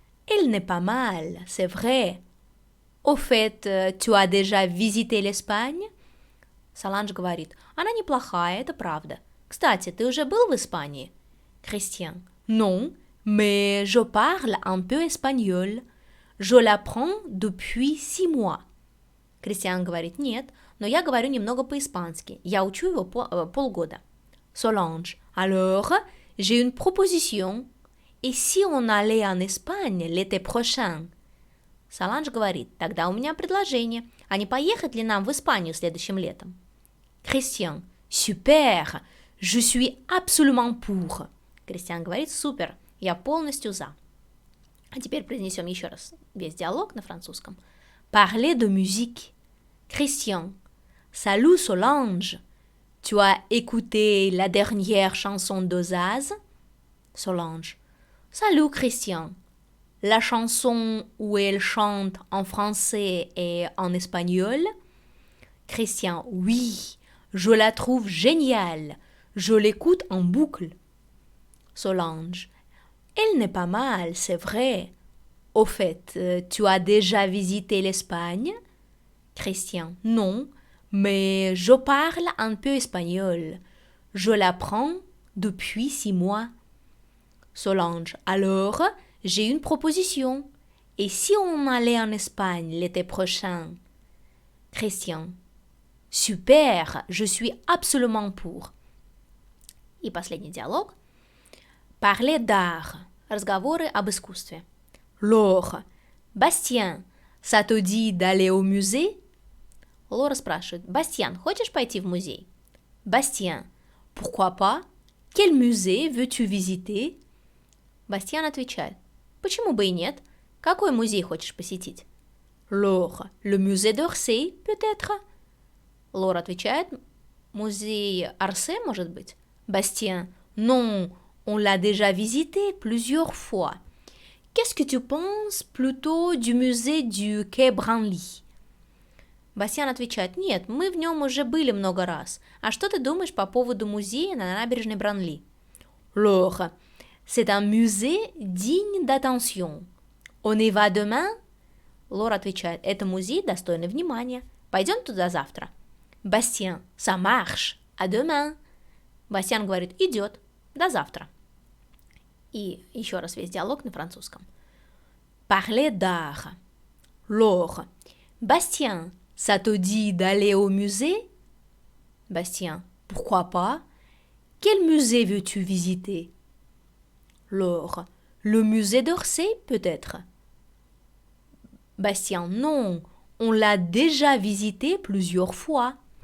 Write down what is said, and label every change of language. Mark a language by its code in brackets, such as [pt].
[fr] Elle n'est pas mal, c'est vrai. Au fait, tu as déjà visité l'Espagne? [ru] Соланж говорит, она неплохая, это правда. Кстати, ты уже был в Испании? [fr] Кристиан, non, mais je parle un peu espagnol. Je l'apprends depuis 6 mois. [ru] Кристиан говорит, нет, но я говорю немного по-испански. Я учу его полгода. [fr] Solange, alors, j'ai une proposition. Et si on allait en Espagne l'été prochain? [ru] Соланж говорит, тогда у меня предложение. А не поехать ли нам в Испанию следующим летом? [fr] Кристиан, super, je suis absolument pour. [ru] Кристиан говорит, супер, я полностью за. А теперь произнесем еще раз весь диалог на французском. [fr] Parler de musique. Christian, salut Solange. Tu as écouté la dernière chanson d'Ozaz? Solange, salut Christian. La chanson où elle chante en français et en espagnol? Christian, oui, je la trouve géniale. Je l'écoute en boucle. Solange, elle n'est pas mal, c'est vrai. Au fait, tu as déjà visité l'Espagne? Christian, non, mais je parle un peu espagnol. Je l'apprends depuis 6 mois. Solange, alors, j'ai une proposition. Et si on allait en Espagne l'été prochain? Christian, super, je suis absolument pour. [ru] И последний диалог. [fr] Parler d'art. [ru] Разговоры об искусстве. [fr] Laure, Bastien, ça te dit d'aller au musée? [ru] Лора спрашивает, Бастиан, хочешь пойти в музей? [fr] Бастиан, pourquoi pas? Quel musée veux-tu visiter? [ru] Бастиан отвечает, почему бы и нет? Какой музей хочешь посетить? [fr] Laure, le musée d'Orsay, peut-être? [ru] Лора отвечает, музей Орсе, может быть? [fr] Бастиан, non, on l'a déjà visité plusieurs fois. Qu'est-ce que tu penses plutôt du musée du Quai Branly? [ru] Бастиан отвечает, нет, мы в нем уже были много раз. А что ты думаешь по поводу музея на набережной Бранли? [fr] Laure, c'est un musée digne d'attention. On y va demain? [ru] Лора отвечает, это музей достойный внимания. Пойдем туда завтра. [fr] Бастиан, ça marche. À demain. [ru] Бастиан говорит, идет. До завтра. И еще раз весь диалог на французском. [fr] Parler d'art. Laure, Bastien, ça te dit d'aller au musée? Bastien, pourquoi pas? Quel musée veux-tu visiter? Laure, le musée d'Orsay, peut-être? Bastien, non, on l'a déjà visité plusieurs fois.